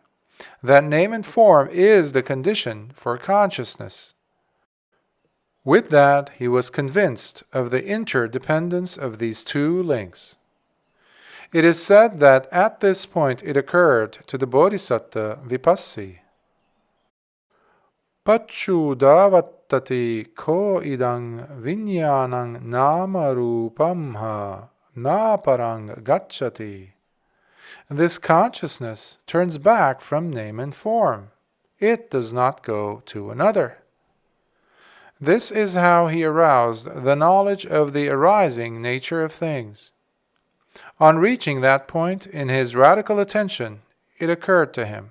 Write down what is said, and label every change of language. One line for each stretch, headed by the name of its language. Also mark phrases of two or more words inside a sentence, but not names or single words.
English: That name and form is the condition for consciousness. With that, he was convinced of the interdependence of these 2 links. It is said that at this point it occurred to the Bodhisattva Vipassi.
Pali: Paccūdāvat Vattati ko idang viññāṇaṃ nama rūpamha nāparang gacchati.
English: This consciousness turns back from name and form. It does not go to another. This is how he aroused the knowledge of the arising nature of things. On reaching that point in his radical attention, it occurred to him.